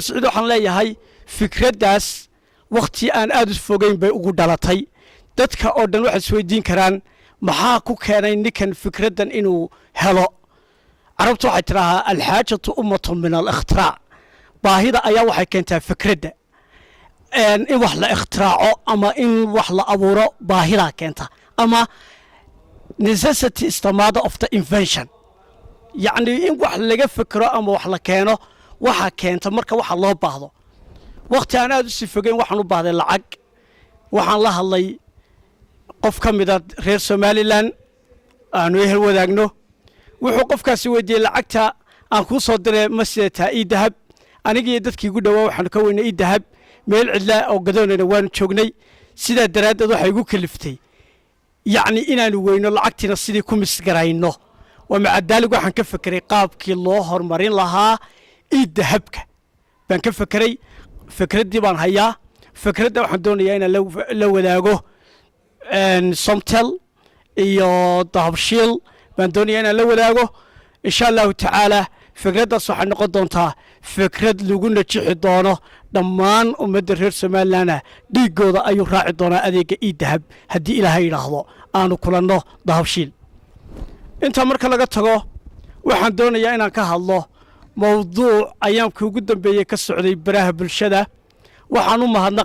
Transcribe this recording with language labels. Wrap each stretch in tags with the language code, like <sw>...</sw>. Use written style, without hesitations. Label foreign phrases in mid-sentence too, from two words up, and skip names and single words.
<so>Saciid waxaan leeyahay fikradaas waqti aan aad u fogeyn bay ugu dhalatay dadka oo dhan waxay isweydiin karaan maxaa ku keenay ninkan fikradan inuu helo carabtu waxay tiraahdaa</so> <ar>الحاجة أمة من الاختراع</ar> <so>baahida ayaa waxay keentaa fikradda in wax la ikhtiraco ama in wax la abuuro baahida keenta ama</so> <en>necessity is the mother of the invention</en> <so>yacni in wax laga fikro ama wax la keeno waxa keenta marka waxa loo baahdo waqti aan aad u sii fogeyn waxaan u baahday lacag waxaan la hadlay qof ka mid ah reer Somaliland aanu ehel wadaagno wuxuu qofkaasi weydiiyay lacagta aan ku soo diray masjidta dahab aniga iyo dadkii ugu dhawaa waxaan ka weynay dahab meel cidla oo gadoonayna waan joognay sida daraadeed waxa igu kaliftay yacni inaanu weyno lacagtina sidii ku misgarayno</so> <ar>ومع ذلك</ar> <so>waxaan ka fikiray qaabkii loo horumarin lahaa dahabka baan ka fikiray fikradii baan hayaa fikradda waxaan doonayaa in la wadaago somtel iyo dahabshil baan doonayaa in la wadaago</so> <ar>إن شاء الله تعالى</ar> <so>fikraddaas waxay noqon doontaa fikrad lagu najixi doono dhammaan ummadda reer Somaliland dhiigooda ayuu raaci doonaa adeega dahab haddii Ilaahay yiraahdo aanu kulanno dahabshil inta marka laga tago waxaan doonayaa inaan ka hadlo mawduuc ayaamkii ugu dambeeyay ka socday baraha bulshada waxaan u</so>